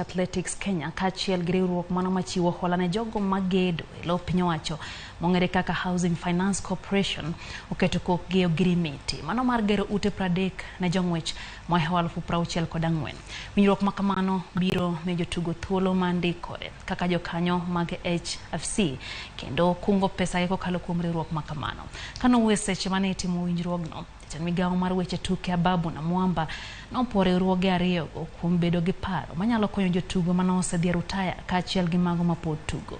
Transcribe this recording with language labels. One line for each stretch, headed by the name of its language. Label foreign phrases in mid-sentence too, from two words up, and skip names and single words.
Luo (Kenya and Tanzania): Athletics Kenya kaachiel gi riwruok mano machiwo hola ne jogo magedo e lo piny owacho mong'ere kaka Housing Finance Corporation oketo kokgi ogirimiti mano mar gero ute 30 ne jong'wech ma 64,000. Winjruok ma kamano biro ne jotugo thuolo mandikore kaka jokanyo mag HFC kendo kungo pesa kokalo kuom riwruok ma kamano. Kano weseche mane itimo winjruogno, migawo mar weche tuke Ababu na Mwamba nopore ruoge ariyo kuom bedo gi paro manyalo konyo jotugo mano osedhi rutaya kaachiel gi mago mapod tugo.